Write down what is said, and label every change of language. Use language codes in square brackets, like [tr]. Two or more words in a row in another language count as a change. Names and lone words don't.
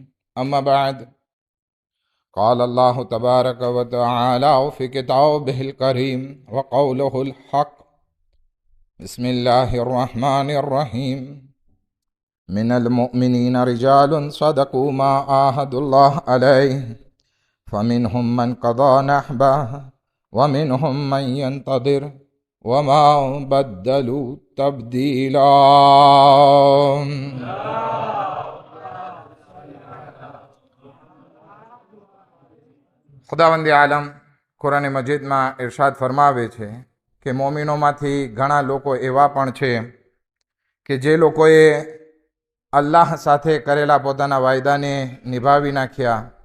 [ar] أما بعد، قال الله تبارك وتعالى في كتابه الكريم وقوله الحق: بسم الله الرحمن الرحيم. من المؤمنين رجال صدقوا ما عاهدوا الله عليه فمنهم من قضى نحبه ومنهم من ينتظر وما بدلوا تبديلا. [gu] ખુદાવંદ આલમ કુરાન મજીદમાં ઇરશાદ ફરમાવે છે કે મોમિનોમાંથી ઘણા લોકો એવા પણ છે કે જે લોકોએ અલ્લાહ સાથે કરેલા પોતાના વાયદાને નિભાવી નાખ્યા.